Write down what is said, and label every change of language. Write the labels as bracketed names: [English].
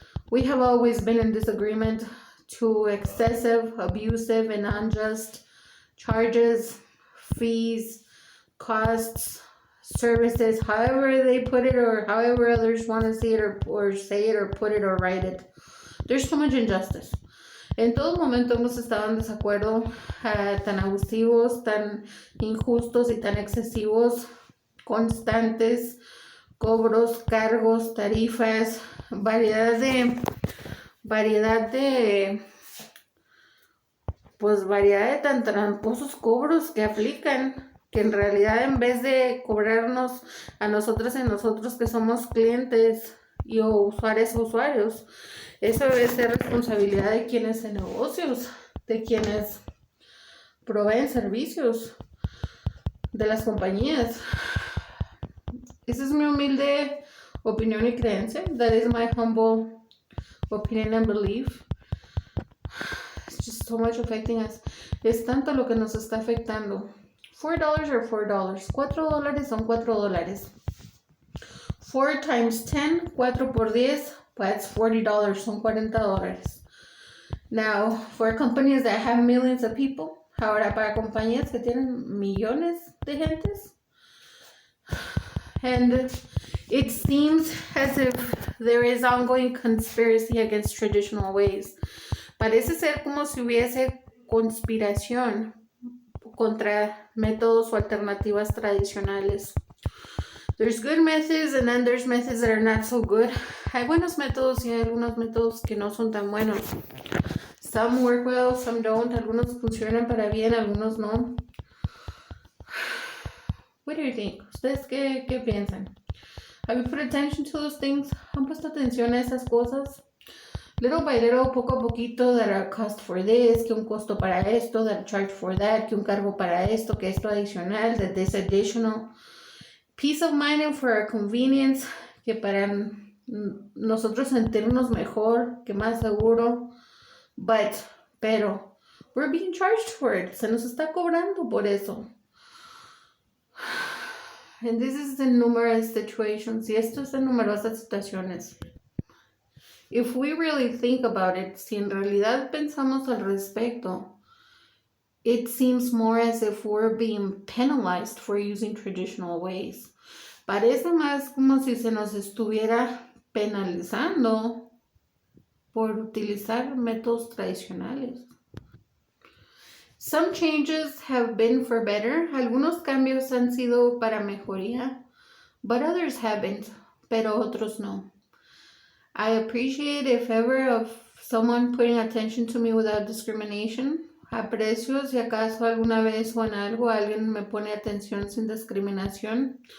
[English] We have always been in disagreement to excessive, abusive, and unjust charges, fees, costs, services, however they put it or however others want to see it or say it or put it or write it. There's so much injustice. [Spanish] En todo momento hemos estado en desacuerdo, tan abusivos, tan injustos y tan excesivos, constantes, cobros, cargos, tarifas, variedad de tan tramposos cobros que aplican, que en realidad en vez de cobrarnos a nosotras y nosotros que somos clientes y usuarios, eso debe ser responsabilidad de quienes hacen negocios, de quienes proveen servicios, de las compañías. Esa es mi humilde opinión y creencia. [English] That is my humble opinion and belief. It's just so much affecting us. [Spanish] Es tanto lo que nos está afectando. [English] $4 are $4. [Spanish] $4 son $4. [English] 4 times 10, [Spanish] 4 por 10, [English] that's $40, [Spanish] son $40. [English] Now, for companies that have millions of people, [Spanish] ahora para compañías que tienen millones de gentes, [English] and it seems as if there is ongoing conspiracy against traditional ways. [Spanish] Parece ser como si hubiese conspiración contra métodos o alternativas tradicionales. [English] There's good methods and then there's methods that are not so good. [Spanish] Hay buenos métodos y hay algunos métodos que no son tan buenos. [English] Some work well, some don't. [Spanish] Algunos funcionan para bien, algunos no. [English] What do you think? [Spanish] ¿Ustedes qué piensan? [English] Have you put attention to those things? [Spanish] ¿Han puesto atención a esas cosas? [English] Little by little, [Spanish] poco a poquito, [English] that a cost for this, [Spanish] que un costo para esto, [English] that a charge for that, [Spanish] que un cargo para esto, que esto adicional, [English] that this additional. Peace of mind and for our convenience, [Spanish] que para nosotros sentirnos mejor, que más seguro. [English] Pero, we're being charged for it. [Spanish] Se nos está cobrando por eso. [English] And this is in numerous situations. [Spanish] Y esto es en numerosas situaciones. [English] If we really think about it, [Spanish] si en realidad pensamos al respecto, [English] it seems more as if we're being penalized for using traditional ways. [Spanish] Parece más como si se nos estuviera penalizando por utilizar métodos tradicionales. [English] Some changes have been for better. [Spanish] Algunos cambios han sido para mejoría, [English] but others haven't, [Spanish] pero otros no. [English] I appreciate if ever of someone putting attention to me without discrimination. [Spanish] Aprecio si acaso alguna vez o en algo alguien me pone atención sin discriminación.